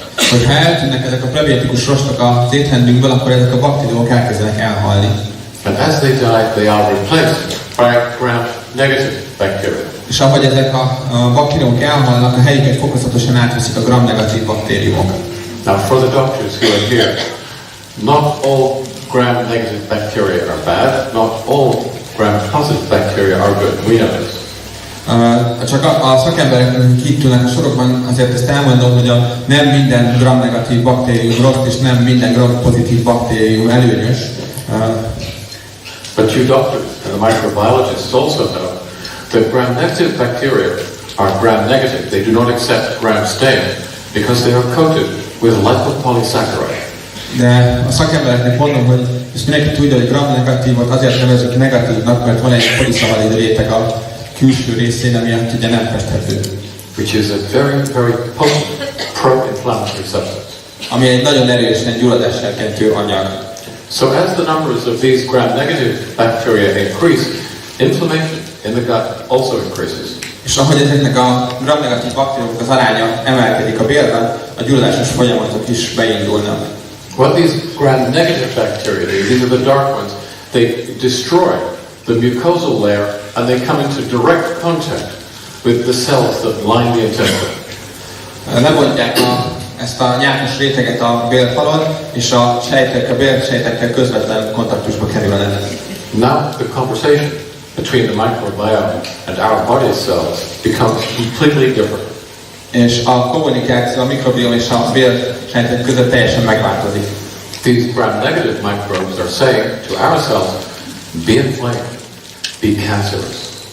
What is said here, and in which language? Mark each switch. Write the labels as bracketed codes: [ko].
[hu] Hogyha eltűnnek ezek a prebiotikus rostok az étrendünkből, akkor ezek a baktériumok elkezdenek elhalni. [en] And as they die, they are replaced by gram-negative bacteria. [hu] És ahogy ezek a baktériumok elhalnak, a helyüket fokozatosan átveszik a gram-negatív baktériumok. [en] Now for the doctors who are here, not all gram-negative bacteria are bad, not all gram-positive bacteria are good. We know this. [hu] Csak a szakemberek, akik itt ülnek a sorokban, azért ezt elmondom, hogy nem minden gram-negatív baktérium rossz, és nem minden gram-pozitív baktérium előnyös. [en] But you doctors and the microbiologists also know that gram-negative bacteria are gram-negative. They do not accept gram-stain because they are coated with lipopolysaccharide. [hu] De a szakembereknek mondom, hogy ezt mindenki tudja, hogy gram-negatívot azért nevezzük negatívnak, mert van egy poliszakkarid réteg a külső részén, ami ugye nem festhető. [en] Which is a very, very potent pro-inflammatory substance. [hu] Ami egy nagyon erősen gyulladásserkentő anyag. [en] So as the numbers of these gram-negative bacteria increase, inflammation in the gut also increases. [hu] És ahogy ezeknek a gram-negatív baktériumok az aránya emelkedik a bélben, a gyulladásos folyamatok is beindulnak. [en] Well, these gram-negative bacteria, these are the dark ones, they destroy the mucosal layer and they come into direct contact with the cells that line the intestine. [hu] Lebontják ezt a nyákos réteget a bélfalon, és a bélsejtekkel közvetlen kontaktusba kerülnek. [en] Now the conversation between the microbiome and our body cells becomes completely different. [hu] És a kommunikáció a mikrobiom és a bélsejtek között teljesen megváltozik. [en] These gram-negative microbes are saying to our cells, be inflamed, be cancerous.